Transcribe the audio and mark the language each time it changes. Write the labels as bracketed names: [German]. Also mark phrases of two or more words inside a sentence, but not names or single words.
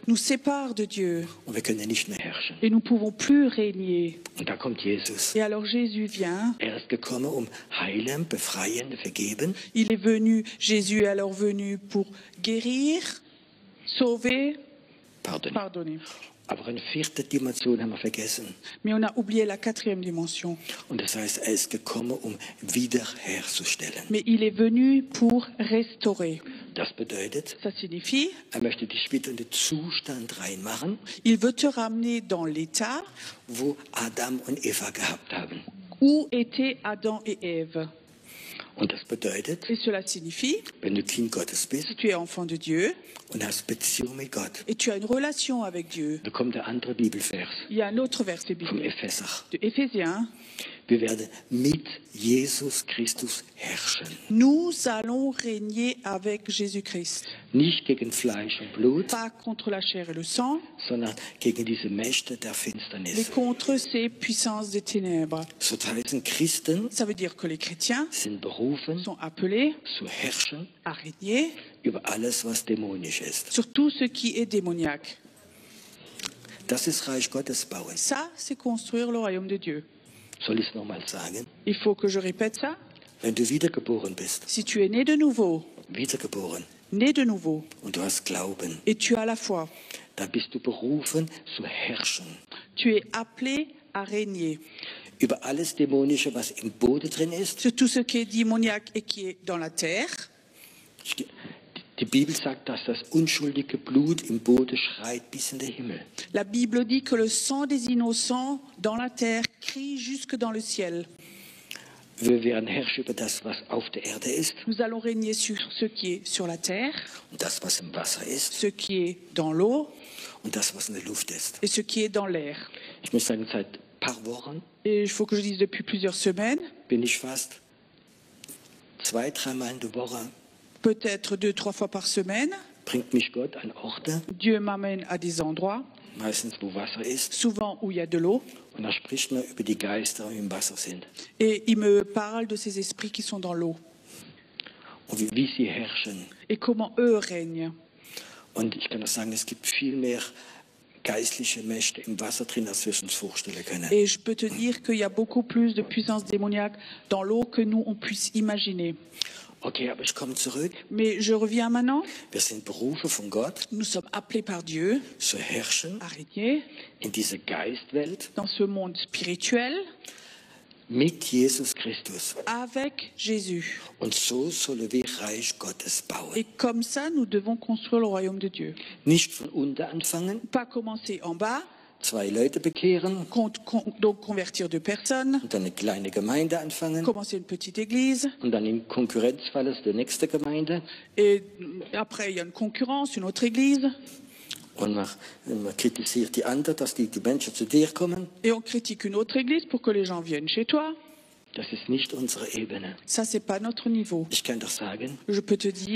[French] nous sépare de Dieu. [German] und wir können nicht mehr herrschen. [French] Et nous ne pouvons plus régner. [German] Und da kommt Jesus. [French] Et alors Jésus vient. [German] Ist gekommen, heilen, befreien, vergeben. [French] Il est venu, Jésus est alors venu pour guérir, sauver, pardonner. [German] Aber eine vierte Dimension haben wir vergessen. [French] Mais on a oublié la quatrième dimension. [German] Und das heißt, ist gekommen, wiederherzustellen. [French] Mais il est venu pour restaurer. [German] Das bedeutet, [French] Ça signifie, [German] möchte dich wieder in den Zustand reinmachen, [French] il veut te ramener dans l'état [German] wo Adam und Eva gehabt haben. [French] où étaient Adam et Ève. [German] Und das bedeutet, [French] Et cela signifie, [German] wenn du Kind Gottes bist [French] si tu es enfant de Dieu [German] und hast Beziehung mit Gott, [French] et tu as une relation avec Dieu, [German] da kommt der andere Bibelvers [French] il y a un autre verset [German] vom [French] biblique [German] Epheser. [French] de Éphésiens. [German] Wir werden mit Jesus Christus herrschen. [French] Nous allons régner avec Jésus-Christ. [German] Nicht gegen Fleisch und Blut, [French] Pas contre la chair et le sang, [German] sondern gegen diese Mächte der [French] mais [German] Finsternis. [French] contre ces puissances des ténèbres. [German] So heißen Christen [French] Ça veut dire que les chrétiens [German] sind berufen, [French] sont appelés [German] zu herrschen [French] à régner [German] über alles, was dämonisch ist. [French] sur tout ce qui est démoniaque. [German] Das ist Reich Gottes bauen. [French] Ça, c'est construire le royaume de Dieu. [German] Soll ich es nochmal sagen? [French] Il faut que je répète ça. [German] Wenn du wiedergeboren bist, [French] Si tu es né de nouveau, [German] wiedergeboren, und du hast Glauben, [French] et tu as la foi, [German] dann bist du berufen zu herrschen. [French] tu es appelé à régner [German] Über alles Dämonische, was im Boden drin ist. [French] sur tout ce qui est démoniaque et qui est dans la terre. [German] Die Bibel sagt, dass das unschuldige Blut im Boden schreit bis in den Himmel. [French] La Bible dit que le sang des innocents dans la terre crie jusque dans le ciel. [German] Wir werden herrschen über das, was auf der Erde ist, [French] Nous allons régner sur ce qui est sur la terre, [German] und das, was im Wasser ist, [French] ce qui est dans l'eau [German] und das, was in der Luft ist. [French] et ce qui est dans l'air. [German] Ich muss sagen, seit ein paar Wochen [French] Et il faut que je dise depuis plusieurs semaines, [German] bin ich fast 2-3 Mal in der Woche, [French] peut-être 2-3 fois par semaine, [German] bringt mich Gott an Orte, [French] Dieu m'amène à des endroits, [German] meistens wo Wasser ist, [French] souvent où il y a de l'eau, [German] und da spricht man über die Geister, die im Wasser sind. [French] et il me parle de ces esprits qui sont dans l'eau [German] Und wie sie herrschen. [French] et comment eux règnent. [German] Und ich kann auch sagen, es gibt viel mehr geistliche Mächte im Wasser drin, als wir es uns vorstellen können. [French] Et je peux te dire qu'il y a beaucoup plus de puissance démoniaque dans l'eau que nous, on puisse imaginer. [German] Okay, aber ich komme zurück. [French] Mais je reviens maintenant. [German] Wir sind berufen von Gott, [French] Nous sommes appelés par Dieu [German] zu herrschen [French] à régner [German] in dieser Geistwelt [French] dans ce monde spirituel [German] mit Jesus Christus. [French] avec Jésus. [German] Und so sollen wir Reich Gottes bauen. [French] Et comme ça, nous devons construire le royaume de Dieu. [German] Nicht von unten anfangen, [French] Pas commencer en bas, [German] 2 Leute bekehren [French] donc convertir 2 personnes, [German] und dann eine kleine Gemeinde anfangen [French] commencer une petite église, [German] und dann in Konkurrenzfall ist die nächste Gemeinde. [French] et après il y a une concurrence, une autre église, [German] Und man kritisiert die anderen, dass die Menschen zu dir kommen. [French] et on critique une autre église pour que les gens viennent chez toi. [German] Das ist nicht unsere Ebene. [French] Ça, c'est pas notre niveau. [German] Ich kann doch sagen, [French] Je peux te dire,